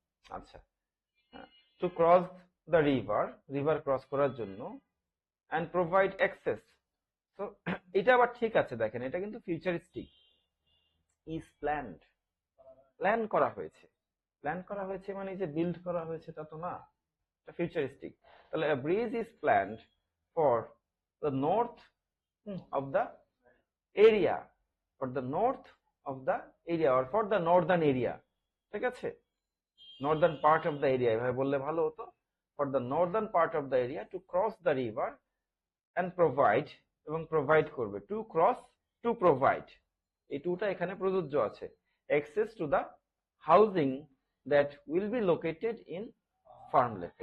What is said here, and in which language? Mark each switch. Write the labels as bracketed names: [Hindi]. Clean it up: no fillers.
[English] আচ্ছা, to cross the river, [Bangla] river cross করার জন্য, [English] and provide access। [Bangla] তো এটা আবার ঠিক আছে, দেখেন এটা কিন্তু ফিউচারিস্টিক। [English] is planned, [Bangla] প্ল্যান করা হয়েছে, প্ল্যান করা হয়েছে মানে যে বিল্ড করা হয়েছে তা তো না, এটা ফিউচারিস্টিক। [English] তাহলে a bridge is planned for the north of the area, for the north of the area or for the northern area, [Bangla] ঠিক আছে। [English] northern part of the area [Bangla] এভাবে বললে ভালো হতো, [English] for the northern part of the area to cross the river and provide, [Bangla] এবং provide করবে, [English] to cross, to provide, [Bangla] এই টুটা এখানে প্রযোজ্য আছে, [English] Access to the housing that will be located in farmland.